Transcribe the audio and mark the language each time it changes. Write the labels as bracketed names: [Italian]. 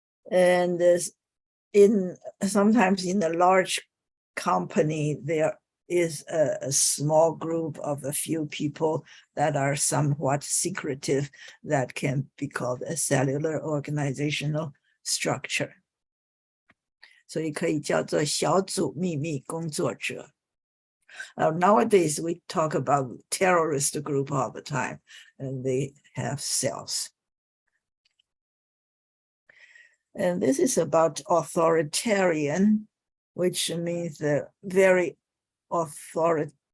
[English] And sometimes in a large company, there is a small group of a few people that are somewhat secretive that can be called a cellular organizational structure. [Chinese] 所以可以叫做小组秘密工作者。 [English] Nowadays, we talk about terrorist group all the time, and they have cells. And this is about authoritarian, which means very authoritative.